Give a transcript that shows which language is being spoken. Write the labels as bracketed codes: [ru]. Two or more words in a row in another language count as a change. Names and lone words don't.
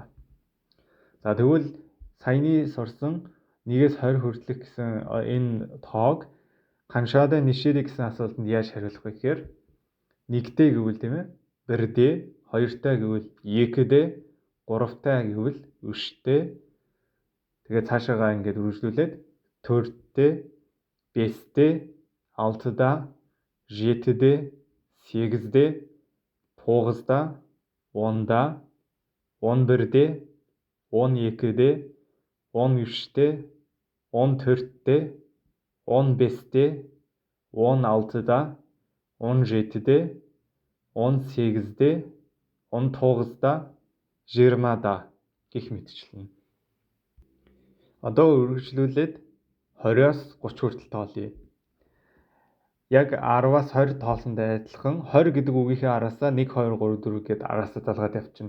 [mn] За тэгвэл саяны сурсан 1-ээс 20 хүртэлх гэсэн энэ тоог ханшаада нишэдэ гэсэн асуултанд яаж хариулах вэ гэхээр 1-тэй гэвэл тийм ээ 1-дэ, 2-тай гэвэл екдэ, 3-тай гэвэл үшдэ. Тэгээд цаашаагаа ингээд үргэлжлүүлээд 4-дэ, 5-дэ, 6-да, 7-дэ, 8-дэ, 9-да, 10-да, 11-дэ, 12-дэ, 13-дэ, 14-дэ, 15-дэ, 16-да, 17-дэ, 18-дэ, 19-да, 20-да гэх мэтчлэн. Одоо үргэлжлүүлээд 20-аас 30 хүртэл тоолъё. Яг 10-аас 20 тоолсонтой адилхан 20 гэдэг үгийнхээ араасаа 1, 2, 3, 4 гэдээ араасаа залгаад явчихна.